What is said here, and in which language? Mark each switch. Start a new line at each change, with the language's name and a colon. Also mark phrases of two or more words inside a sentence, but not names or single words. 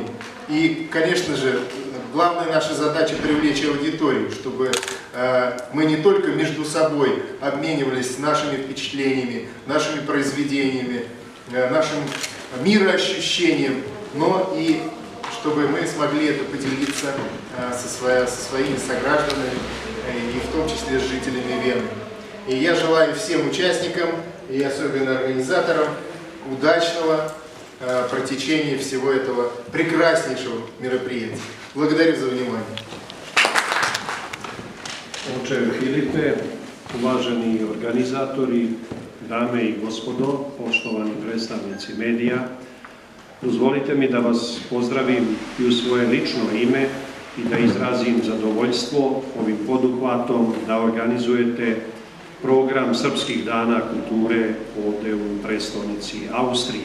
Russian: И, конечно же, главная наша задача — привлечь аудиторию, чтобы мы не только между собой обменивались нашими впечатлениями, нашими произведениями, нашим мироощущением, но и чтобы мы смогли это поделиться со своими согражданами, и в том числе с жителями Вены. И я желаю всем участникам, и особенно организаторам, удачного протечения всего этого прекраснейшего мероприятия. Благодарю за внимание.
Serbian: Oče Filipe, uvaženi organizatori, dame i gospodo, poštovani predstavnici medija, dozvolite mi da vas pozdravim i u svoje lično ime i da izrazim zadovoljstvo ovim poduhvatom da organizujete program Srpskih dana kulture ovde u prestonici Austrije.